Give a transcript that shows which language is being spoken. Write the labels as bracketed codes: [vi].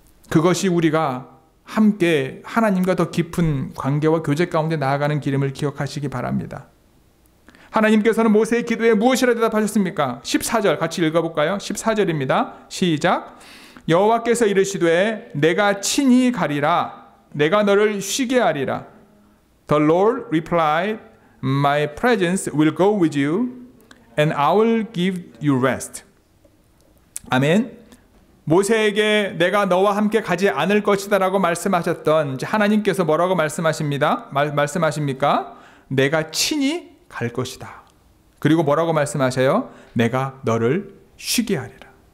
[ko] 그것이 우리가 함께 하나님과 더 깊은 관계와 교제 가운데 나아가는 길임을 기억하시기 바랍니다. 하나님께서는 모세의 기도에 무엇이라 대답하셨습니까? 14절 같이 읽어볼까요? 14절입니다. 시작. 여호와께서 이르시되 내가 친히 가리라. 내가 너를 쉬게 하리라. [en] The Lord replied, My presence will go with you and I will give you rest. [ko] 아멘. 모세에게 내가 너와 함께 가지 않을 것이다 라고 말씀하셨던 하나님께서 뭐라고 말씀하십니까? 내가 친히 갈 것이다. 그리고 뭐라고 말씀하셔요? 내가 너를 쉬게 하리라.